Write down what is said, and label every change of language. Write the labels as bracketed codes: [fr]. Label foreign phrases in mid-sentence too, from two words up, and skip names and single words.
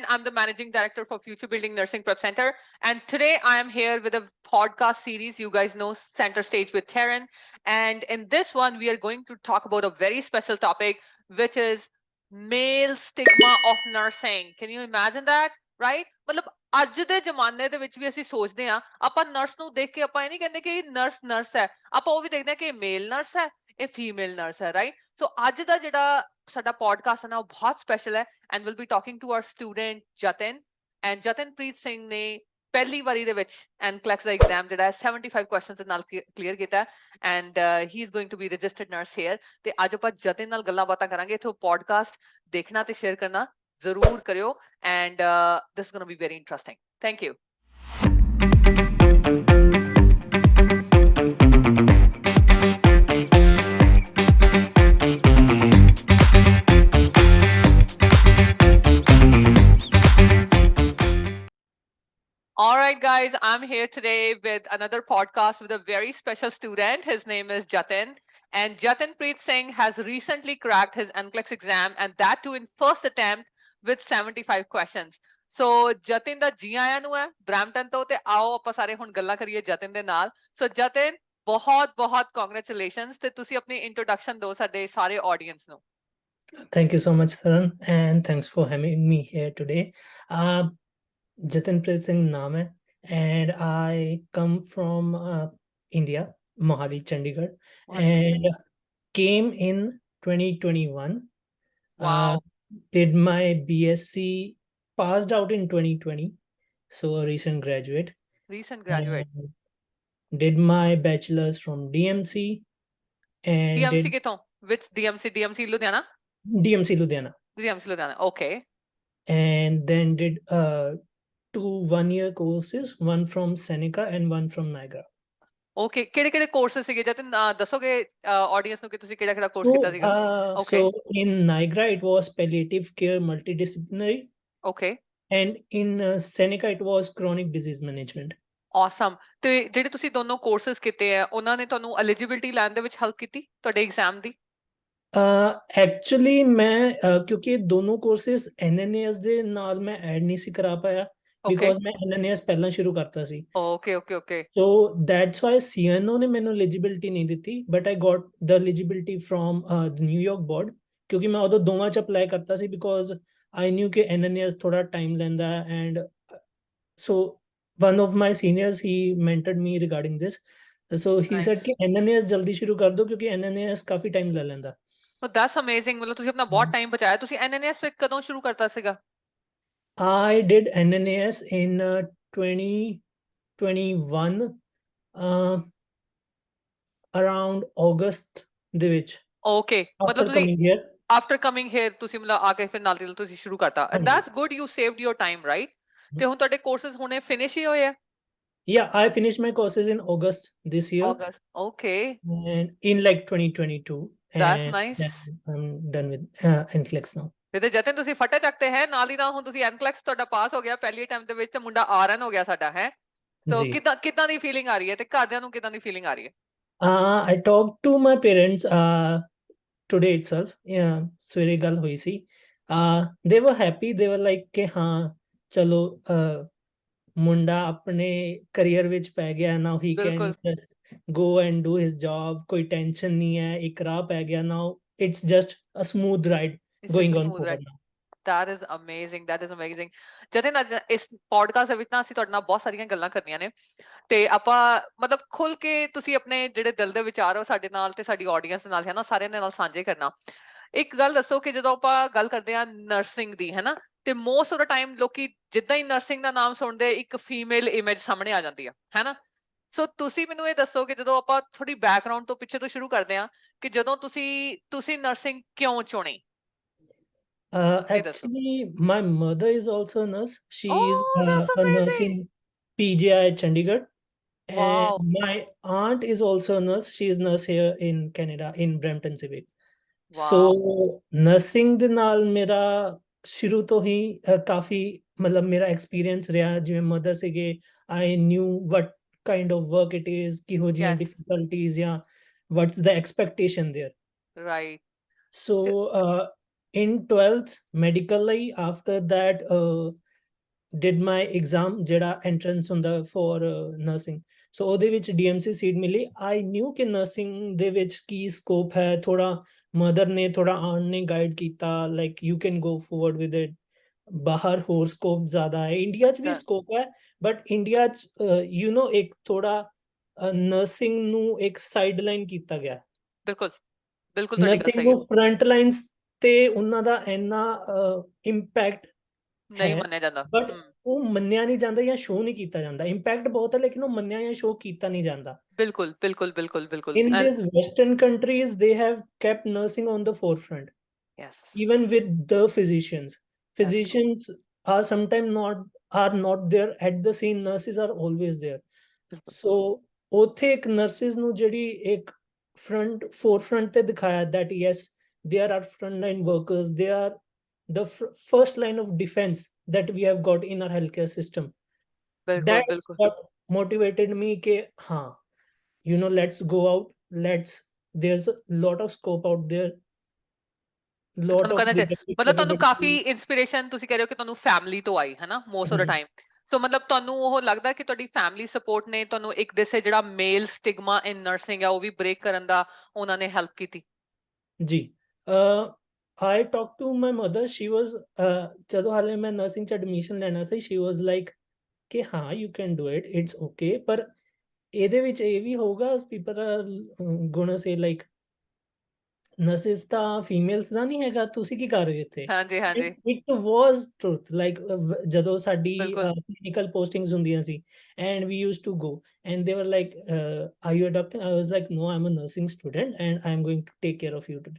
[en] I'm the managing director for Future Building Nursing Prep Center. And today I am here with a podcast series. You guys know Center Stage with Taryn. And in this one, we are going to talk about a very special topic, which is male stigma of nursing. Can you imagine that? Right? [pa] ਮਤਲਬ ਅੱਜ ਦੇ ਜ਼ਮਾਨੇ ਦੇ ਵਿੱਚ ਵੀ ਅਸੀਂ ਸੋਚਦੇ ਆ ਆਪਾਂ ਨਰਸ ਨੂੰ ਦੇਖ ਕੇ ਆਪਾਂ ਇਹ ਨਹੀਂ ਕਹਿੰਦੇ ਕਿ ਨਰਸ ਹੈ ਆਪਾਂ ਉਹ ਵੀ ਦੇਖਦੇ ਆ ਕਿ [en] male nurse [pa] ਹੈ ਇਹ [en] female nurse [pa] ਹੈ [en] right so [pa] ਅੱਜ ਦਾ ਜਿਹੜਾ ਸਾਡਾ ਪੋਡਕਾਸਟ ਹੈ ਨਾ ਉਹ ਬਹੁਤ ਸਪੈਸ਼ਲ ਹੈ [en] and will be talking to our [pa] ਸਟੂਡੈਂਟ ਜਤਨ ਐਂਡ ਜਤਨਪ੍ਰੀਤ ਸਿੰਘ ਨੇ ਪਹਿਲੀ ਵਾਰੀ ਦੇ ਵਿੱਚ ਐਨਕਲੈਕਸ ਦਾ ਐਗਜ਼ਾਮ ਜਿਹੜਾ ਹੈ 75 ਕੁਐਸਚਨਸ ਦੇ ਨਾਲ ਕਲੀਅਰ ਕੀਤਾ [en] and he is going to be registered nurse here [pa] ਤੇ ਅੱਜ ਆਪਾਂ ਜਤਨ ਨਾਲ ਗੱਲਾਂ ਬਾਤਾਂ ਕਰਾਂਗੇ ਇਥੋਂ ਪੋਡਕਾਸਟ ਦੇਖਣਾ ਤੇ ਸ਼ੇਅਰ ਕਰਨਾ ਜ਼ਰੂਰ ਕਰਿਓ [en] and this is going to be very interesting thank you All right, guys, I'm here today with another podcast with a very special student. His name is Jatin. And Jatinpreet Singh has recently cracked his NCLEX exam, and that too in first attempt with 75 questions. [pa] So Jatin ਦਾ ਜੀ ਆਇਆਂ ਨੂੰ ਹੈ ਬ੍ਰੈਂਪਟਨ ਤੋਂ, ਤੇ ਆਓ ਆਪਾਂ ਸਾਰੇ ਹੁਣ ਗੱਲਾਂ ਕਰੀਏ ਜਤਿਨ ਦੇ ਨਾਲ। ਸੋ ਜਤਿਨ, ਬਹੁਤ ਬਹੁਤ ਕੰਗ੍ਰੈਚੁਲੇਸ਼ਨਸ, ਤੇ ਤੁਸੀਂ ਆਪਣੀ ਇੰਟਰੋਡਕਸ਼ਨ ਦਿਓ ਸਾਡੇ ਸਾਰੇ ਆਡੀਅנס ਨੂੰ। [en] Thank you so much, Taran, and thanks for having me here today. Jatinpreet Singh [pa] ਨਾਮ ਹੈ, [en] and I come from India, Mohali, Chandigarh, and came in 2021. Wow. Did my BSc, passed out in 2020, so a recent graduate. And did my bachelor's from DMC, and DMC ਕਿਥੋਂ? Which DMC? DMC Ludhiana? DMC Ludhiana. DMC Ludhiana, okay. And then did 2 1-year courses, one from Seneca and one from Niagara. [pa] Okay, ਕਿਹੜੇ ਕੋਰਸਸ ਸੀਗੇ ਜਤਿਨ, ਦੱਸੋਗੇ ਆਡੀਅנס ਨੂੰ ਕਿ ਤੁਸੀਂ ਕਿਹੜਾ ਕੋਰਸ ਕੀਤਾ ਸੀਗਾ? [en] So in Niagara it was palliative care multidisciplinary. Okay. And in Seneca it was chronic disease management. Awesome. [pa] ਤੇ ਜਿਹੜੇ ਤੁਸੀਂ ਦੋਨੋਂ ਕੋਰਸਸ ਕੀਤੇ ਆ ਉਹਨਾਂ ਨੇ ਤੁਹਾਨੂੰ ਐਲੀਜੀਬਿਲਟੀ ਲੈਣ ਦੇ ਵਿੱਚ ਹੈਲਪ ਕੀਤੀ ਤੁਹਾਡੇ ਐਗਜ਼ਾਮ ਦੀ? ਐਕਚੁਅਲੀ ਮੈਂ ਕਿਉਂਕਿ ਦੋਨੋਂ ਕੋਰਸਿਸ NNAS ਦੇ ਨਾਲ ਮੈਂ ਐਡ ਨਹੀਂ ਸੀ ਕਰਾ ਪਾਇਆ, ਬਿਕੋਜ਼ ਮੈਂ NNAS ਪਹਿਲਾਂ ਸ਼ੁਰੂ ਕਰਤਾ ਸੀ। [en] ਓਕੇ। so that's why CNO [pa] ਨੇ ਮੈਨੂੰ ਐਲੀਜੀਬਿਲਟੀ ਨਹੀਂ ਦਿੱਤੀ, [en] but I got the eligibility from the New York board, [pa] ਕਿਉਂਕਿ ਮੈਂ ਉਦੋਂ ਦੋਵਾਂ ਚ ਅਪਲਾਈ ਕਰਤਾ ਸੀ, [en] because I knew [pa] ਕਿ NNAS ਥੋੜਾ ਟਾਈਮ ਲੈਂਦਾ, [en] and so one of my seniors, he mentored me regarding this. So he said [pa] ਕਿ NNAS ਜਲਦੀ ਸ਼ੁਰੂ ਕਰ ਦਿਓ, ਕਿਉਂਕਿ NNAS ਕਾਫੀ ਟਾਈਮ ਲੈ ਲੈਂਦਾ। [en] Oh, that's amazing. [pa] ਮਤਲਬ ਤੁਸੀਂ ਆਪਣਾ ਬਹੁਤ ਟਾਈਮ ਬਚਾਇਆ। ਤੁਸੀਂ NNAS ਫਿਰ ਕਦੋਂ ਸ਼ੁਰੂ ਕਰਤਾ ਸੀਗਾ? [en] I did NNAS in 2021, around August [pa] ਦੇ ਵਿੱਚ। Okay, ਮਤਲਬ ਤੁਸੀਂ [en] after coming here [pa] ਤੁਸੀਂ ਮਤਲਬ ਆ ਕੇ ਫਿਰ ਨਾਲ ਦੀ ਨਾਲ ਤੁਸੀਂ ਸ਼ੁਰੂ ਕਰਤਾ। [en] And that's good, you saved your time, right? [pa] ਤੇ ਹੁਣ ਤੁਹਾਡੇ ਕੋਰਸਸ ਹੁਣੇ ਫਿਨਿਸ਼ ਹੀ ਹੋਏ ਆ? [en] Yeah, I finished my courses in August this year. August, okay. And in like 2022. That's nice. I'm done with NCLEX now. [pa] ਤੇ ਜਤਿਨ ਤੁਸੀਂ ਫਟੇ ਚੱਕਤੇ ਹੈ ਨਾਲ ਹੀ ਨਾਲ, ਹੁਣ ਤੁਸੀਂ NCLEX ਤੁਹਾਡਾ ਪਾਸ ਹੋ ਗਿਆ ਪਹਿਲੀ ਅਟੈਂਪਟ ਦੇ ਵਿੱਚ, ਤੇ ਮੁੰਡਾ RN ਹੋ ਗਿਆ ਸਾਡਾ ਹੈ। ਸੋ ਕਿੱਦਾਂ ਦੀ ਫੀਲਿੰਗ ਆ ਰਹੀ ਹੈ, ਤੇ ਘਰਦਿਆਂ ਨੂੰ ਕਿੱਦਾਂ ਦੀ ਫੀਲਿੰਗ ਆ ਰਹੀ ਹੈ? [en] I talked to my parents today itself. Yeah, [pa] ਸਵੇਰੇ ਗੱਲ ਹੋਈ ਸੀ। [en] They were happy. They were like [pa] ਕਿ ਹਾਂ ਚਲੋ ਮੁੰਡਾ ਆਪਣੇ ਕਰੀਅਰ ਵਿੱਚ ਪੈ ਗਿਆ, [en] now he can just go and do his job, [pa] ਕੋਈ ਟੈਨਸ਼ਨ ਨਹੀਂ ਹੈ, ਇੱਕ ਰਾਹ ਪੈ ਗਿਆ, [en] now it's just a smooth ride going on forward now. That is amazing, that is amazing. [pa] ਜਤਿਨ ਅੱਜ ਇਸ ਪੋਡਕਾਸਟ ਦੇ ਵਿੱਚ ਨਾ ਅਸੀਂ ਤੁਹਾਡੇ ਨਾਲ ਬਹੁਤ ਸਾਰੀਆਂ ਗੱਲਾਂ ਕਰਨੀਆਂ ਨੇ, ਤੇ ਆਪਾਂ ਮਤਲਬ ਖੁੱਲ ਕੇ ਤੁਸੀਂ ਆਪਣੇ ਜਿਹੜੇ ਦਿਲ ਦੇ ਵਿਚਾਰ ਹੋ ਸਾਡੇ ਨਾਲ ਤੇ ਸਾਡੀ ਆਡੀਅנס ਨਾਲ ਹੈ ਨਾ ਸਾਰਿਆਂ ਦੇ ਨਾਲ ਸਾਂਝੇ ਕਰਨਾ। ਇੱਕ ਗੱਲ ਦੱਸੋ ਕਿ ਜਦੋਂ ਆਪਾਂ ਗੱਲ ਕਰਦੇ ਆ ਨਰਸਿੰਗ ਦੀ ਹੈ ਨਾ, ਤੇ [en] most of the time [pa] ਲੋਕੀ ਜਿੱਦਾਂ ਹੀ ਨਰਸਿੰਗ ਦਾ ਨਾਮ ਸੁਣਦੇ ਇੱਕ [en] female image [pa] ਸਾਹਮਣੇ ਆ ਜਾਂਦੀ ਆ, ਹੈ ਨਾ? ਸੋ ਤੁਸੀਂ ਮੈਨੂੰ ਇਹ ਦੱਸੋ ਕਿ ਜਦੋਂ ਆਪਾਂ ਥੋੜੀ ਬੈਕਗ੍ਰਾਉਂਡ ਤੋਂ ਪਿੱਛੇ ਤੋਂ ਸ਼ੁਰੂ ਕਰਦੇ ਆ ਕਿ ਜਦੋਂ ਤੁਸੀਂ ਨਰਸਿੰਗ ਕਿਉਂ ਚੁਣੀ? [en] Actually, my mother is also a nurse. She is a nurse in PGI Chandigarh. Wow. And my aunt is also a nurse. She is nurse here in Canada, in Brampton Civic. Wow. So nursing [pa] ਦੇ ਨਾਲ ਮੇਰਾ ਸ਼ੁਰੂ ਤੋਂ ਹੀ ਕਾਫੀ ਮਤਲਬ ਮੇਰਾ ਐਕਸਪੀਰੀਅੰਸ ਰਿਹਾ, ਜਿਵੇਂ ਮਦਰ ਸੀਗੇ, [en] I knew what kind of work it is, [pa] ਕਿਹੋ ਜਿਹੀਆਂ [en] difficulties ਜਾਂ what's the expectation there. Right. So in 12th medical ਲਈ, after that did my exam ਜਿਹੜਾ entrance ਹੁੰਦਾ for nursing, so [pa] ਉਹਦੇ ਵਿੱਚ DMC ਸੀਟ ਮਿਲੀ। [en] I knew [pa] ਕਿ nursing ਦੇ ਵਿੱਚ ਕੀ ਸਕੋਪ ਹੈ, ਥੋੜਾ ਮਦਰ ਨੇ ਥੋੜਾ ਆਂਟ ਨੇ ਗਾਈਡ ਕੀਤਾ, [en] like you can go forward with it, [pa] ਬਾਹਰ ਹੋਰ ਸਕੋਪ ਜ਼ਿਆਦਾ ਹੈ, ਇੰਡੀਆ 'ਚ ਵੀ ਸਕੋਪ ਹੈ, ਬਟ ਇੰਡੀਆ 'ਚ [en] you know [pa] ਇੱਕ ਥੋੜਾ ਨਰਸਿੰਗ ਨੂੰ ਇੱਕ [en] side line [pa] ਕੀਤਾ ਗਿਆ। ਬਿਲਕੁਲ ਨਰਸਿੰਗ ਨੂੰ [en] front lines [pa] ਤੇ ਉਹਨਾਂ ਦਾ ਇੰਨਾ ਇੰਪੈਕਟ ਨਹੀਂ ਮੰਨਿਆ ਜਾਂਦਾ, ਬਟ ਉਹ ਮੰਨਿਆ ਨਹੀਂ ਜਾਂਦਾ ਜਾਂ ਸ਼ੋਅ ਨਹੀਂ ਕੀਤਾ ਜਾਂਦਾ। ਇੰਪੈਕਟ ਬਹੁਤ ਹੈ, ਲੇਕਿਨ ਉਹ ਮੰਨਿਆ ਜਾਂ ਸ਼ੋਅ ਕੀਤਾ ਨਹੀਂ ਜਾਂਦਾ। ਬਿਲਕੁਲ। [en] In these Western countries, they have kept nursing on the forefront. Yes. Even with the physicians. Physicians are sometimes not there at the scene. Nurses are always there. So [pa] ਉੱਥੇ ਇੱਕ [en] nurses [pa] ਨੂੰ ਜਿਹੜੀ ਇੱਕ [en] forefront [pa] ਤੇ ਦਿਖਾਇਆ [en] that yes, there are frontline workers. They are the first line of defense that we have got in our healthcare system. That's what motivated me [pa] ਕਿ ਹਾਂ, [en] you know, let's go out, there's a lot of scope out there, lot [pa] ਤੁਹਾਨੂੰ [en] of [pa] ਕਰਨਾ ਚਾਹੀਦਾ ਮਤਲਬ ਤੁਹਾਨੂੰ ਕਾਫੀ widowability. ਇਨਸਪੀਰੇਸ਼ਨ ਤੁਸੀਂ ਕਹਿ ਰਹੇ ਹੋ ਕਿ ਤੁਹਾਨੂੰ ਫੈਮਿਲੀ ਤੋਂ ਆਈ ਹੈ ਨਾ [en] most of the Mhm. time so [pa] ਮਤਲਬ ਤੁਹਾਨੂੰ ਉਹ ਲੱਗਦਾ ਕਿ ਤੁਹਾਡੀ ਫੈਮਿਲੀ ਸਪੋਰਟ ਨੇ ਤੁਹਾਨੂੰ ਇੱਕ ਦਿਸੇ ਜਿਹੜਾ [en] male stigma in nursing [pa] ਹੈ ਉਹ ਵੀ ਬ੍ਰੇਕ ਕਰਨ ਦਾ ਉਹਨਾਂ ਨੇ ਹੈਲਪ ਕੀਤੀ [en] ਜੀ I talked to my mother. She was [pa] ਜਦੋਂ ਹਾਲੇ ਮੈਂ ਨਰਸਿੰਗ ਚ ਐਡਮਿਸ਼ਨ ਲੈਣਾ ਸੀ, [en] she was like [pa] ਕਿ ਹਾਂ [en] you can do it, it's okay, [pa] ਪਰ ਇਹਦੇ ਵਿੱਚ ਇਹ ਵੀ ਹੋਊਗਾ [en] people are gonna say like [pa] ਨਰਸਿਸ ਤਾਂ ਫੀਮੇਲਸ ਦਾ ਨਹੀਂ ਹੈਗਾ, ਤੁਸੀਂ ਕੀ ਕਰ ਰਹੇ ਹੋ ਇੱਥੇ? ਹਾਂਜੀ ਹਾਂਜੀ [en] it was truth like [pa] ਜਦੋਂ ਸਾਡੀ ਬਿਲਕੁਲ [en] clinical postings [pa] ਹੁੰਦੀਆਂ ਸੀ [en] and we used to go and they were like are you a doctor? I was like no, I am a nursing student and I am going to take care of you today.